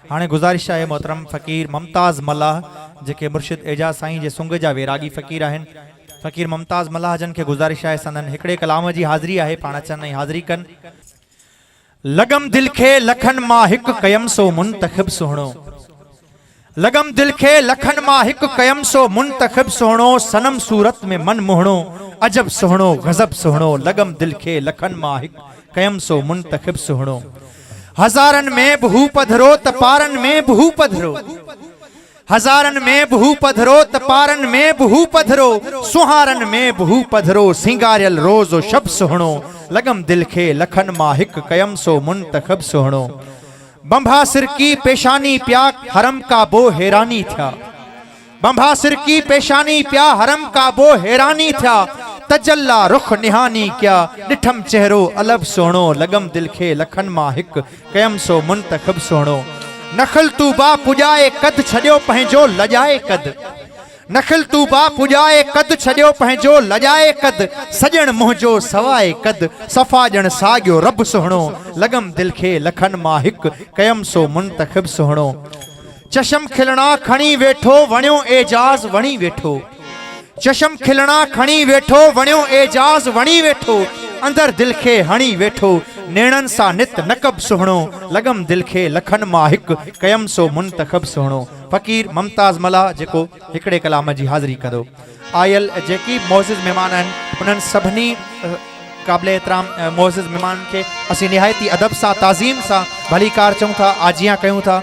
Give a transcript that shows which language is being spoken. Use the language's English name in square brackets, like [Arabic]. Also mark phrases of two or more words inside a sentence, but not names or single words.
[Sindhi] हाणे [Urdu] گزارش ہے [Sindhi] मोहतरम फ़कीर मुमताज़ मल्लाह जेके मुर्शिद एजाज साईं जे सुंग जा वैरागी फ़कीर आहिनि। फ़कीर मुमताज़ मल्लाह जन के [Urdu] گزارش ہے [Sindhi] संदन हिकड़े कलाम जी हाज़री है, पाण अचन ऐं हाज़री कन। लगम दिल खे लखन मां हिक कयम सो मुंतखिब सुहणो, लगम दिल खे लखन मां हिक कयम सो मुंतखिब सुहणो, सनम सूरत में मन मोहणो अजब सुहणो गजब सुहणो, लगम दिल खे लखन मां हिक कयम सो मुंतखिब सुहणो। हजारन में बहू पधरो तपारन में बहू पधरो, हजारन में बहू पधरो तपारन में बहू पधरो, सुहारन में बहू पधरो सिंगारियल रोज़ो शब सुहणो, लगम दिल खे लखन मां हिक कयम सो मुंतखब सुहणो। बंभा सिर की पेशानी प्या हरम का बो हैरानी था, बंभा सिर की पेशानी प्या हरम का बो हैरानी था, तजल्ला रुख निहानी क्या डिठम चेहरो अलब सोहणो, लगम दिल खे लखन मां हिक कयम सो मुंतखब सोहणो। नखल तू बा पुजाए कद छड़ियो पंहिंजो लजाए कद, नखल तू बा पुजाए कद छड़ियो पंहिंजो लजाए कद, सजण मुंहिंजो सवाए कद सफ़ा ॼण साॻियो रब सुहणो, लगम दिल खे लखन मां हिक कयम सो मुंतखब सुहणो। चशम खिलणा खणी वेठो वणियो एजाज वणी वेठो, चशम खिलणा खणी वेठो वणियो एजाज वणी वेठो, अंदर दिल खे हणी वेठो नेणन सा नित नकब सुहणो, लगम दिल खे लखन मां हिक कयम सो मुंतखब सुहणो। फ़कीर मुमताज़ मल्लाह जेको हिकड़े कलाम जी हाज़री कंदो। आयल जेकी मोअज़्ज़िज़ मेहमान आहिनि उन्हनि सभिनी क़ाबिल एहतराम मोअज़्ज़िज़ मेहमान के असीं निहायती अदब सां ताज़ीम सां भली कार चऊं था, आजियां कयूं था।